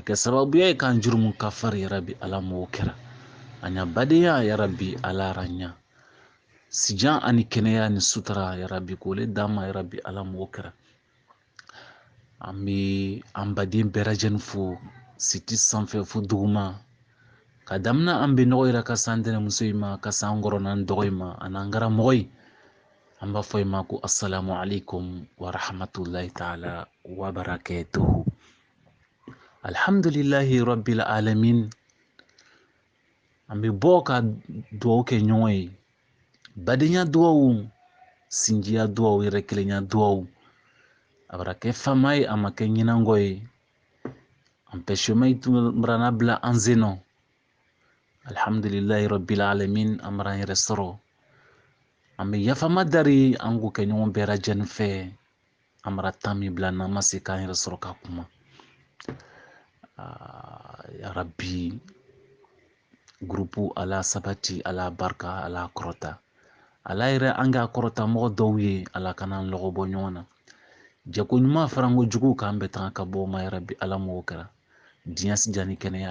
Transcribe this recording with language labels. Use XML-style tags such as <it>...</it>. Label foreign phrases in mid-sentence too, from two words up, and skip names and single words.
<bm>kɛ sababuya ye k'an jurumu ka fari yarabi ala m'o kɛra an ya badenya yarabi ala ranya sijan ani kɛnɛya ni sutura yarabi k'ole d'an ma yarabi ala m'o kɛra an bɛ an baden bɛɛ lajɛlen fo siti sanfɛ fo duguma ka damina an bɛ nɔgɔ yɛrɛ ka san tɛnɛmuso yi ma ka san kɔrɔ n'an dɔgɔ yi ma ani an karamɔgɔ yi an b'a fɔ yi ma ko</bm> <ar>السلام عليكم ورحمة الله تعالى وبركاته الحمد لله رب العالمين</ar> <bm>an bɛ bɔ ka dugawu kɛ ɲɔgɔn ye badenya dugawu sinjiya dugawu yɛrɛ kelenya dugawu a bara kɛ fama ye a ma kɛ ɲinangɔ ye empêchement yi tun marana bila an sen nɔ</bm> <ar>الحمد لله رب العالمين</ar> <bm>an mara an yɛrɛ sɔrɔ an bɛ yafama dari an k'o kɛ ɲɔgɔn bɛɛ lajɛlen fɛ an mara tan min bila n'an ma se k'an yɛrɛ sɔrɔ ka kuma ya rabbi gurupu ala sabati ala barika ala kɔrɔta ala yɛrɛ an k'a kɔrɔta mɔgɔ dɔw ye ala kana an lɔgɔ bɔ ɲɔgɔn na jako ɲuman faranko jugu k'an bɛ tanga ka bɔ ma yarabi ala m'o kɛra diɲɛ sijani kɛnɛya</bm>